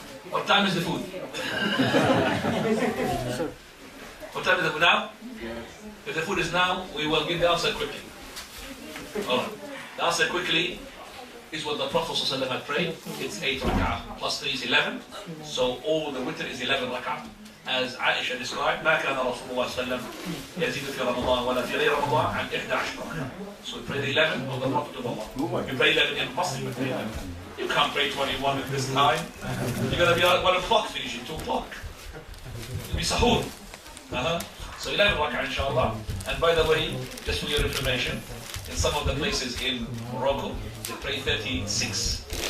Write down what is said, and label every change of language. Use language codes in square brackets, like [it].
[en] What time is the food? What time is the food now? If the food is now, we will give the answer quickly. Alright. The answer quickly is what the Prophet ﷺ had prayed. It's 8 rak'ah plus 3 is 11. So all the witr is 11 rak'ah. As Aisha described, [ar] ما كان رسول الله صلى الله عليه وسلم يزيد في رمضان ولا في غير رمضان عن 11 ركعة. [en] So we pray the 11 of the Prophet of Allah. You pray 11 in Muslim, you pray 11. You can't pray 21 at this time. You're going to be at 1 o'clock finishing, 2 o'clock. It'll be sahur. So 11 rak'ah inshallah. And by the way, just for your information, in some of the places in Morocco, they pray 36.